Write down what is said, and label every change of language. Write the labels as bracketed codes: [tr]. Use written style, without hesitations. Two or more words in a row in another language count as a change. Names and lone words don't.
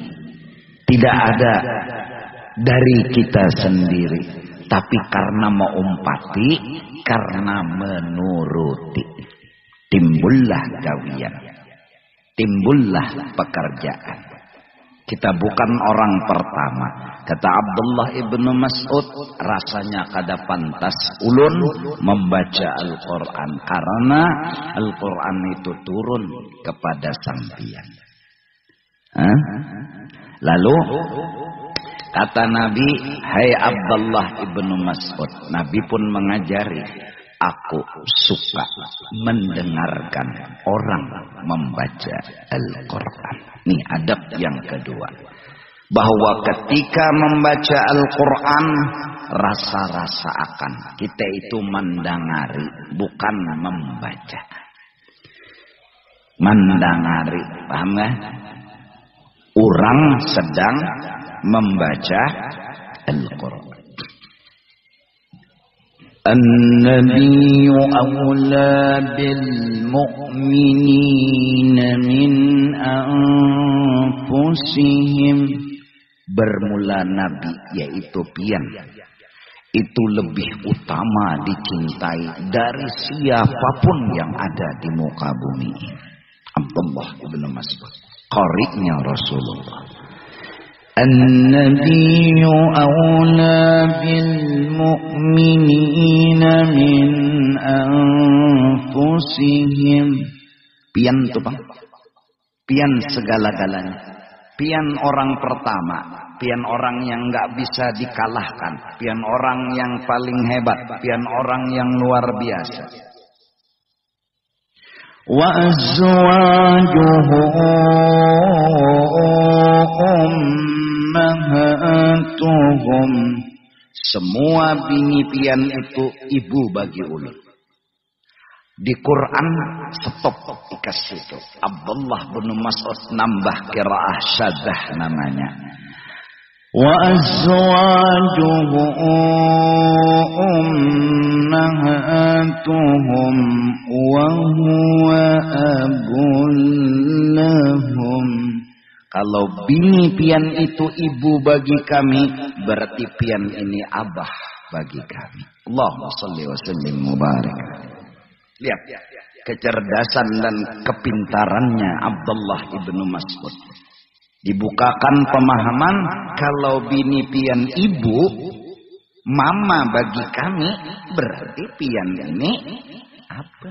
[id] Tidak ada dari kita sendiri. Tapi karena mengumpati, karena menuruti. Timbullah gawian. Timbullah pekerjaan. Kita bukan orang pertama. Kata Abdullah ibn Mas'ud, [bjn] rasanya kada pantas ulun membaca Al-Quran. [id] Karena [ar] Al-Quran itu [id] turun kepada sampian. Lalu kata Nabi, hai Abdullah ibn Mas'ud. Nabi pun mengajari, aku suka mendengarkan orang membaca Al-Quran. Ini adab yang kedua. Bahwa ketika membaca Al-Quran, rasa-rasa akan kita itu mendengari, bukan membaca. Mendengari, paham gak? Orang sedang membaca Al-Quran. [ar] An-Nabiyyu awla bil mu'minina min anfusihim. [id] Bermula Nabi, yaitu pian, itu lebih utama dicintai dari siapapun yang ada di muka bumi. Abdullah ibn Mas'ud, qari'nya Rasulullah. [ar] An-Nabiyyu awla bil mu'minina min anfusihim. [bjn] Pian tuh Bang. [id] pian segala-galanya, pian orang pertama, pian orang yang nggak bisa dikalahkan, pian orang yang paling hebat, pian orang yang luar biasa. [ar] Wa azwajuhu ummahatuhum. [bjn] Semua bini pian itu ibu bagi ulun. [id] Di Quran stop dikasih itu. Abdullah bin Mas'ud nambah qiraah syadzah namanya. [ar] Wa azwajuhu ummahatuhum wa huwa abul lahum. [id] Kalau bini pian itu ibu bagi kami, berarti pian ini abah bagi kami. [ar] Allahumma shalli wa sallim mubarak. [id] Lihat kecerdasan dan kepintarannya Abdullah ibnu Mas'ud. Dibukakan pemahaman kalau bini pian ibu, mama bagi kami, berarti pian ini abah.